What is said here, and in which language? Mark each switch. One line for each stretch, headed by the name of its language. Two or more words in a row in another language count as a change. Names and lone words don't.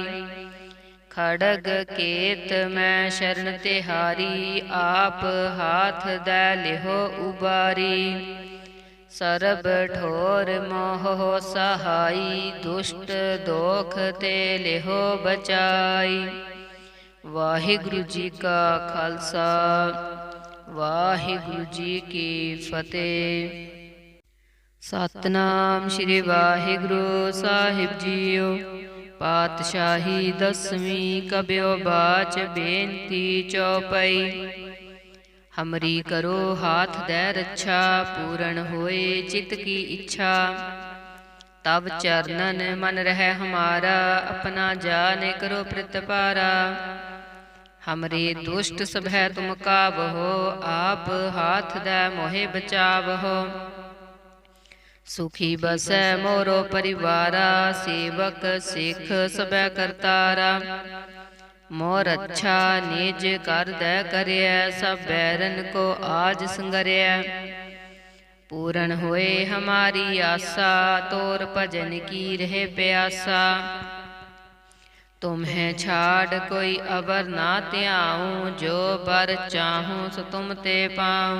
Braj: खड़ग केत मैं शरण तिहारी, आप हाथ दै लिहो उबारी। सरब ठोर मोह हो सहाई, दुष्ट दोख ते लिहो बचाई।
Punjabi: ਵਾਹਿਗੁਰੂ ਜੀ ਕਾ ਖ਼ਾਲਸਾ, ਵਾਹਿਗੁਰੂ ਜੀ ਕੀ ਫਤਿਹ। ਸਤਨਾਮ ਸ਼੍ਰੀ ਵਾਹਿਗੁਰੂ ਸਾਹਿਬ ਜੀਓ। ਪਾਤਸ਼ਾਹੀ ਦਸਵੀਂ ਕਬਿਓ ਬਾਚ ਬੇਨਤੀ ਚੌਪਈ।
Braj: ਹਮਰੀ ਕਰੋ ਹਾਥ ਦੈ ਰੱਛਾ, ਪੂਰਨ ਹੋਏ ਚਿਤ ਕੀ ਇੱਛਾ। ਤਬ ਚਰਨਨ ਮਨ ਰਹਿ ਹਮਾਰਾ, ਆਪਣਾ ਜਾਨੇ ਕਰੋ ਪ੍ਰਤਪਾਰਾ। हमरे दुष्ट सभै तुम काबहो, आप हाथ दे मोहे बचावहो। सुखी बसै मोरो परिवारा, सेवक सिख सबै करतारा। मोर अच्छा निज कर दे करिय, सब बैरन को आज संगरिय। पूर्ण होए हमारी आसा, तोर भजन की रहे प्यासा। तुम्हें छाड़ कोई अबर ना त्याऊँ, जो बर चाहूँ सो तुम ते पाऊँ।